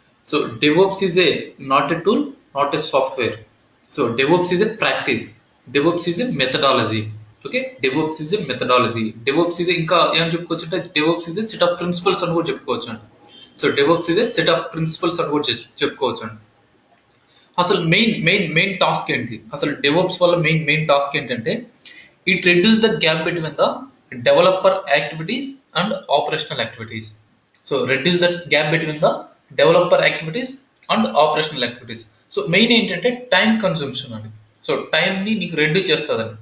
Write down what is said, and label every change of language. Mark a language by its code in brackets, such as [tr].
[en] So DevOps is a not a tool, not a software. So DevOps is a practice. DevOps is a methodology. Okay, DevOps is a methodology. DevOps is [te] ఇంకా ఏం చెప్పుకోవచ్చు అంటే [en] DevOps is a set of principles [te] అని కూడా చెప్పుకోవచ్చు అండి. [en] so DevOps is a set of principles [te] అని కూడా చెప్పుకోవచ్చు అండి. అసలు మెయిన్ టాస్క్ ఏంటి? అసలు DevOps వల్ల మెయిన్ టాస్క్ ఏంటంటే [en] It reduce the gap between the developer activities and operational activities. So reduce the gap between the developer activities and operational activities. [te] So main ఏంటంటే టైం కన్సంప్షన్ అండి. So టైంని నీకు reduce చేస్తుందండి.